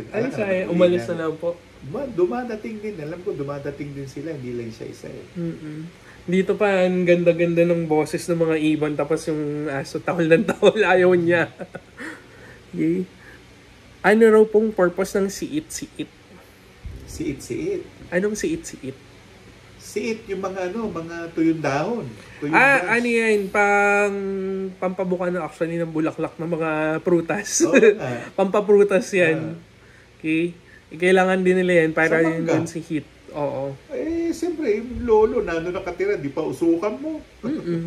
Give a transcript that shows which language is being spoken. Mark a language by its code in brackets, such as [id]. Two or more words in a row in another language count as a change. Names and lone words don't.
[tl] umalis na lang po. Dumadating din. Alam ko, dumadating din sila. Hindi lang siya isa eh. Dito pa, ang ganda-ganda ng boses ng mga ibon. Tapos yung aso, tahol ng tahol. Ayaw niya. Okay. Ano raw pong purpose ng siit-siit? Siit-siit? Anong siit-siit? Siit yung mga tuyong dahon. Ano yan? Pampabuka na actually ng bulaklak ng mga prutas. Pampaprutas yan. Okay? Kailangan din nila yan para yun si heat. Oo. Siyempre, yung lolo, nakatira, di pa usukan mo.